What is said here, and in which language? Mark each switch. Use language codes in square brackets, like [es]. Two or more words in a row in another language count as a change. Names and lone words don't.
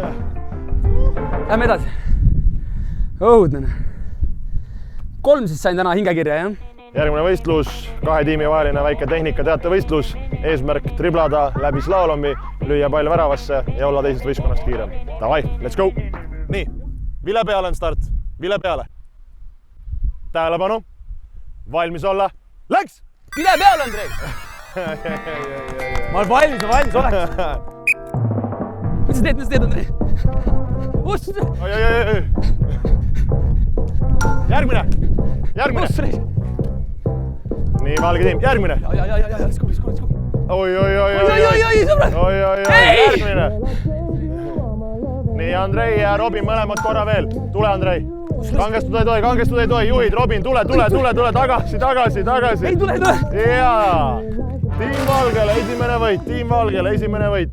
[et] Lähme edasi. Õudne. 3 siis sain täna hingekirja, jah? Järgmine võistlus, 2 tiimi vaheline väike tehnika teatevõistlus. Eesmärk triblada läbi slaalomi, lüüa pall väravasse ja olla teisest võistkonnast kiirem. Davai, [en] let's go! [et] Nii, vile peale on start. Vile peale. Tähelepanu. Valmis olla. Läks! Vile peale, Andrei! ma olen valmis oleks. Mis sa teed, Andrei? Oi. Järgmine. Nii, valge tiim, järgmine. [en] Let's go. [et] Oi, sõbrad! Järgmine. Nii, Andrei ja Robin mõlemad korra veel. Tule, Andrei. Kangestuda ei tohi. Juhid, Robin, tule. Tagasi. Ei tule. Jaa. Tiim Valgele esimene võit.